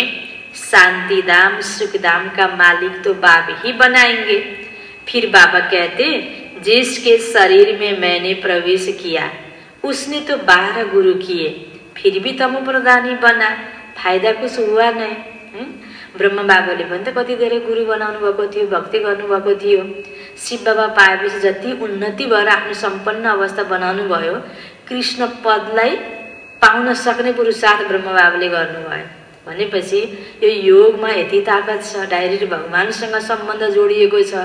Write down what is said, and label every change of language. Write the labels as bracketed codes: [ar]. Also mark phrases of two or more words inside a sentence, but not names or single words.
[hi] शांति धाम सुख धाम का मालिक तो बाबा ही बनाएंगे। फिर बाबा कहते जिसके शरीर में मैंने प्रवेश किया उसने तो 12 गुरु किए, फिर भी तमो प्रधानी बना, फायदा कुछ हुआ नहीं। [ne] ब्रह्म बाबाले भन्थे कति धेरै गुरु बनाउनु भएको थियो, भक्ति गर्नुभएको थियो। शिव बाबा पाएपछि जति उन्नति भएर आफ्नो सम्पन्न अवस्था बनाउनु भयो, कृष्ण पदलाई पाउन सक्ने पुरुषार्थ ब्रह्म बाबाले गर्नुभयो। भनेपछि यो योगमा यति ताकत छ, डाइरेक्ट भगवानसँग सम्बन्ध जोडिएको छ।